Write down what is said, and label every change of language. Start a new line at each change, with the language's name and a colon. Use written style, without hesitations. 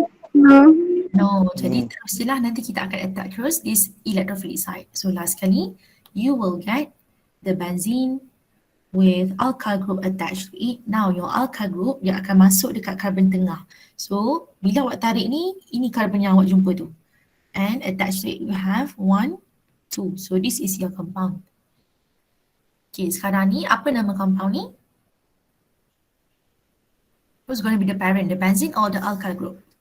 English: No.
Malay: No, jadi teruslah nanti kita akan attack terus this electrophilic side.
English: So last kali, you will get the benzene with alkyl group attached to it.
Malay: Now your alkyl group dia akan masuk dekat carbon tengah. So bila awak tarik ni, ini carbon yang awak jumpa tu.
English: And attached to it you have 1, 2. So this is your compound.
Malay: Okay, sekarang ni apa nama compound ni?
English: Who's going to be the parent, the benzene or the alkyl group?